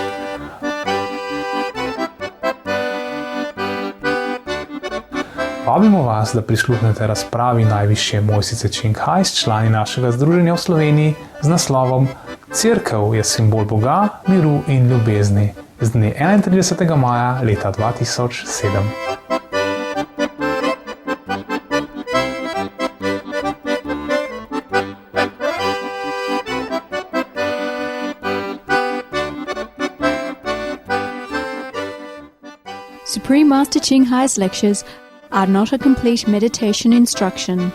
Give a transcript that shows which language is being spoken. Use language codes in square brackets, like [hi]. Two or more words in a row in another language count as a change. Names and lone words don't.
[sl] Vabimo vas, da prisluhnete razpravi najvišje mojstrice Činkaj s člani našega združenja v Sloveniji z naslovom Cerkev je simbol Boga, miru in ljubezni z dne 31. maja leta 2007. [en] Supreme Master Ching Hai's lectures are not a complete meditation instruction.